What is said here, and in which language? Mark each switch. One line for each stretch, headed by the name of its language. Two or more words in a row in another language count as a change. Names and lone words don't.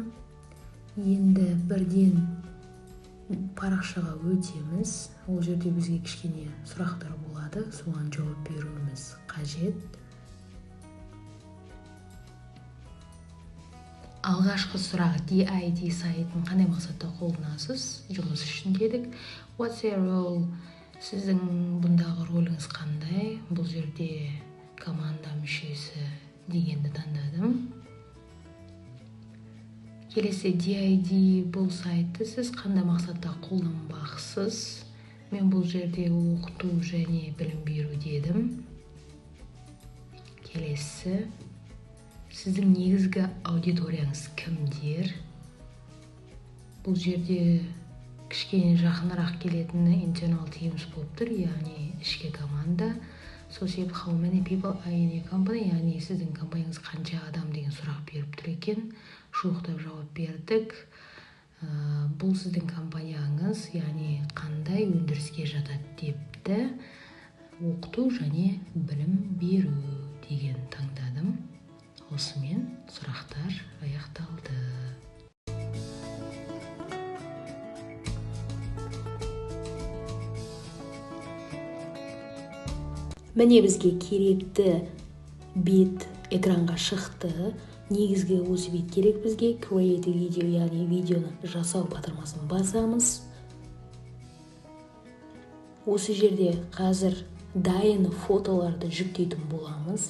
Kazakh: Енді бірден парақшаға өтеміз. Ол жерде бізге кішкене сұрақтар болады. Соған жауап беруіміз қажет. Алғашқы сұрақ DID сайтын қандай мақсатта қолданасыз? Жұмыс үшін дедік.
English: What's your role?
Kazakh: Сіздің бұндағы роліңіз қандай? Бұл жерде команда мүшесі дегенді таңдадым. Келесі DID бұл сайтты сіз қандай мақсатта қолданбақсыз? Мен бұл жерде оқыту және білім беру дедім. Келесі сіздің негізгі аудиторияңыз кімдер? Бұл жерде кішкене жақынырақ келетіні
English: internal teams
Kazakh: болып тұр, яғни ішкі команда.
English: So how many people are in your company?
Kazakh: Яғни сіздің компанияңыз қанша адам деген сұрақ беріп тұр екен. Жуықтап жауап бердік. Бұл сіздің компанияңыз, яғни қандай өндіріске жатады депті. Оқыту және білім беру деген таңдадым. Осымен сұрақтар аяқталды. Міне бізге керекті бет экранға шықты. Негізгі осы бет керек бізге.
English: Create video,
Kazakh: яғни видеоны жасау батырмасын басамыз. Осы жерде қазір дайын фотоларды жүктейтін боламыз.